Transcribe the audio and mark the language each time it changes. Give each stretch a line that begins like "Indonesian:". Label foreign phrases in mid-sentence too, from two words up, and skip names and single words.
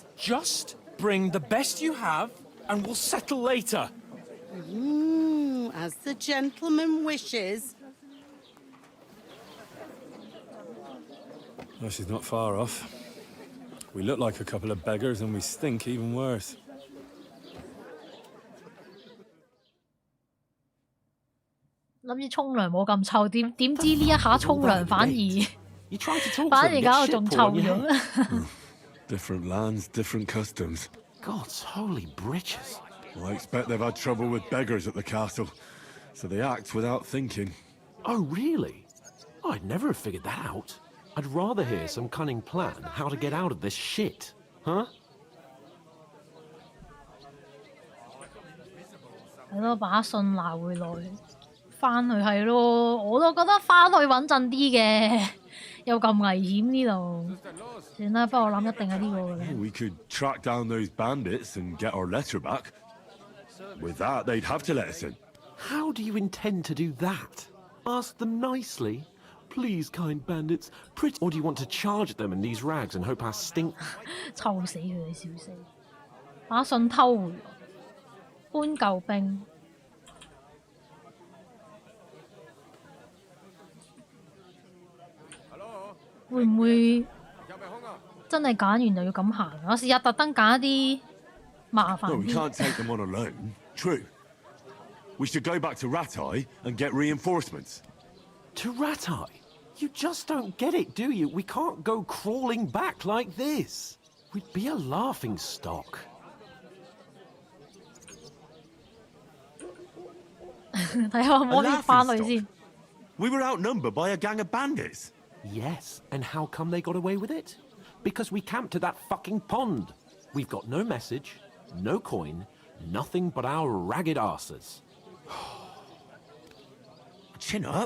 English: Just bring the best you have, and we'll settle later. As the gentleman wishes. Well, she's not far off. We look like a couple of beggars, and we stink even worse.
Cantonese: 諗住沖涼冇咁臭，點知呢一下沖涼反而搞到仲臭咗。
English: Different lands, different customs. God's holy britches. I expect they've had trouble with beggars at the castle, so they act without thinking. Oh, really? I'd never have figured that out. I'd rather hear some cunning plan how to get out of this shit, huh?
Cantonese: 係咯，把信拿回來，翻去係咯，我都覺得翻去穩陣啲嘅，又咁危險呢度。算啦，不過我諗一定係呢個嘅咧。
English: We could track down those bandits and get our letter back. With that, they'd have to let us in. How do you intend to do that? Ask them nicely. Please, kind bandits, pretty... Or do you want to charge at them in these rags and hope our stink...
Cantonese: 臭死佢哋，笑死！把信偷回來，搬救兵。會唔會真係揀完就要咁行？我試下特登揀一啲麻煩
English: No, we
Cantonese: 啲。
English: can't take them on alone. True. We should go back to Ratai and get reinforcements. To Ratai? You just don't get it, do you? We can't go crawling back like this. We'd be a laughing stock.
Cantonese: 睇下可唔可以翻去先。
English: We were outnumbered by a gang of bandits. Yes, and how come they got away with it? Because we camped at that fucking pond. We've got no message, no coin, nothing but our ragged arses. Chin up.